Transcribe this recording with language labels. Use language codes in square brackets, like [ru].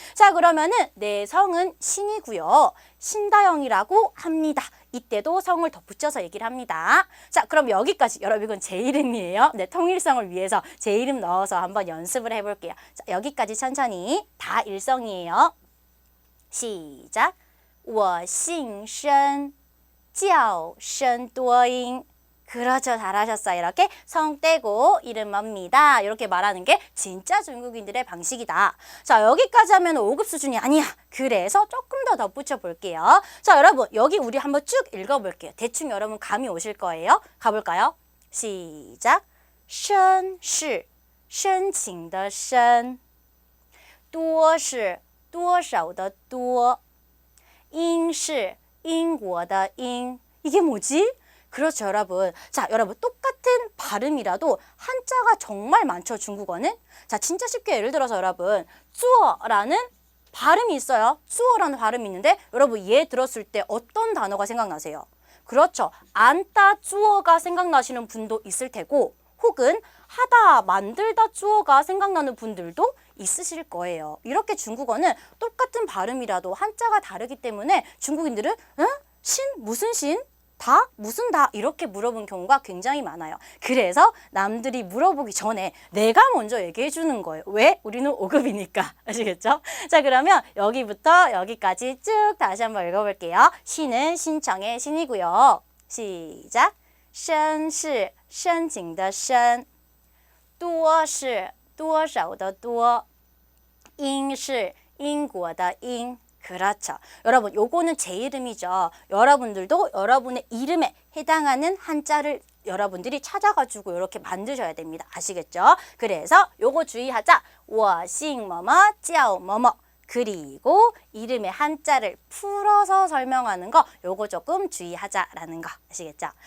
[ko] 자, 그러면은 내 성은 신이고요. 신다영이라고 합니다. 이때도 성을 덧붙여서 얘기를 합니다. 자, 그럼 여기까지 여러분 이건 제 이름이에요. 네, 통일성을 위해서 제 이름 넣어서 한번 연습을 해볼게요. 자, 여기까지 천천히 다 일성이에요. 시작. [zh] 我姓申叫申多音 [ko] 그렇죠. 잘하셨어요. 이렇게 성 떼고 이름 뭡니다. 이렇게 말하는 게 진짜 중국인들의 방식이다. 자, 여기까지 하면 5급 수준이 아니야. 그래서 조금 더 덧붙여 볼게요. 자, 여러분 여기 우리 한번 쭉 읽어볼게요. 대충 여러분 감이 오실 거예요. 가볼까요? 시작. [zh] 申是申请的申多是多少的多音是英国的音 [ko] 이게 뭐지? 그렇죠, 여러분. 자, 여러분 똑같은 발음이라도 한자가 정말 많죠, 중국어는. 자, 진짜 쉽게 예를 들어서 여러분 做라는 발음이 있어요. 做라는 발음이 있는데 여러분 얘 들었을 때 어떤 단어가 생각나세요? 그렇죠. 안따 做가 생각나시는 분도 있을 테고 혹은 하다, 만들다 做가 생각나는 분들도 있으실 거예요. 이렇게 중국어는 똑같은 발음이라도 한자가 다르기 때문에 중국인들은 응? 신? 무슨 신? 다? 무슨 다? 이렇게 물어본 경우가 굉장히 많아요. 그래서 남들이 물어보기 전에 내가 먼저 얘기해 주는 거예요. 왜? 우리는 5급이니까. 아시겠죠? 자, 그러면 여기부터 여기까지 쭉 다시 한번 읽어볼게요. 신은 신청의 신이고요. 시작. [zh] 申是申请的申多是多少的多音是英国的音 [ko] 그렇죠. 여러분 요거는 제 이름이죠. 여러분들도 여러분의 이름에 해당하는 한자를 여러분들이 찾아가지고 이렇게 만드셔야 됩니다. 아시겠죠? 그래서 요거 주의하자. 我姓뭐뭐叫뭐뭐 그리고 이름의 한자를 풀어서 설명하는 거 요거 조금 주의하자라는 거 아시겠죠?